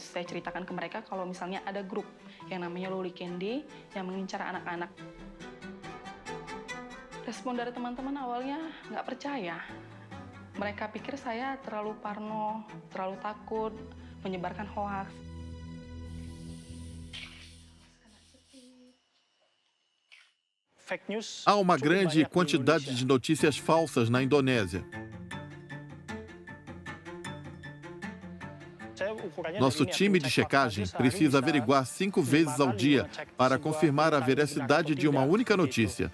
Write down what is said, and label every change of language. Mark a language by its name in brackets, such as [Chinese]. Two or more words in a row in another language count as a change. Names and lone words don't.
[Indonesian] Saya ceritakan ke mereka kalau misalnya ada grup yang namanya Loli Candy yang mengincar anak-anak. Respon dari teman-teman awalnya nggak percaya. Mereka pikir saya terlalu parno, terlalu takut, menyebarkan hoax. [Portuguese] Há uma grande quantidade de notícias falsas na Indonésia. Nosso time de checagem precisa averiguar 5 vezes ao dia para confirmar a veracidade de uma única notícia.